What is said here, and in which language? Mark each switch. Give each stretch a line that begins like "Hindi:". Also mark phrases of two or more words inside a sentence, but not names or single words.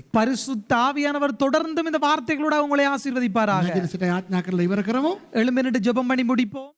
Tamil: பரிசுத்த ஆவியானவர் தொடர்ந்தும் இந்த வார்த்தைகளோட உங்களை ஆசீர்வதிப்பாராக.
Sinhala: නැගිට සිට යාඥා කරලා ඉවර කරමු.
Tamil: எழும்பி நின்று ஜெபம் பண்ணி முடிப்போம்.